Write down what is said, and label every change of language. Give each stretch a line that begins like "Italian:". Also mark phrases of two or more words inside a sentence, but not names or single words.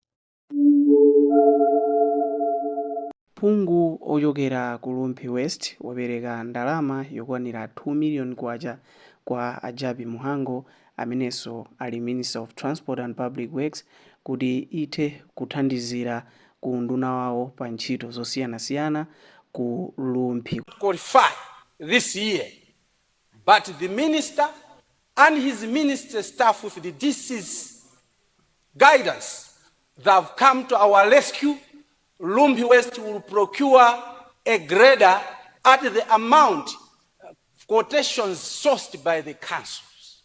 Nyanja: Phungu ochokera ku Lumphi West wapereka ndalama yokwanira 2 million kwacha kwa Ajabi Muhango amenenso ali
English: Minister of Transport and Public Works
Nyanja: kuti ithe kuthandizira ku nduna wawo pa ntchito zosiyanasiyana ku Lumphi.
English: Qualify this year, but the minister and his minister staff with the DC's guidance, they have come to our rescue. Lumphi West will procure a grader at the amount quotations sourced by the councils.